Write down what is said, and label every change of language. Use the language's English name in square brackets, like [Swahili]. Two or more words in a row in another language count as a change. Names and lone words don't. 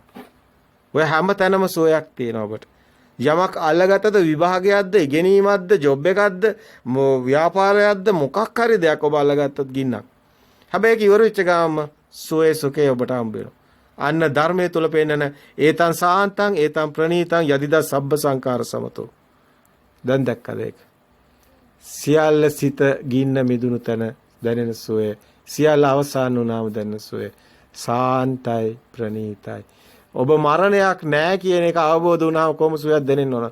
[Sinhala] ඔය හැම තැනම සුවයක් තියෙනවා ඔබට. යමක් අල්ලගත්තද විභාගයක්ද, ඉගෙනීමක්ද, ජොබ් එකක්ද, ව්‍යාපාරයක්ද මොකක් හරි දෙයක් ඔබ අල්ලගත්තත් ගින්නක්. හැබැයි ඒක ඉවර වෙච්ච ගාම සෝයේ සුඛේ ඔබට හම්බ වෙනවා. අන්න ධර්මයේ තුල පෙන්නන [Pali] ඒතං සාන්තං ඒතං ප්‍රණීතං යදිදා සබ්බ සංකාර සමතෝ. [Sinhala] දැන් දැක්කද ඒක? සියල්ල සිත ගින්න මිදුණු තැන දැනෙන සෝයේ සියල්ල අවසන් වුණාම දැනෙන සෝයේ සාන්තයි ප්‍රණීතයි. ඔබ මරණයක් නැහැ කියන එක අවබෝධ වුණාම කොහොම සෝයක් දැනෙන්න ඕන?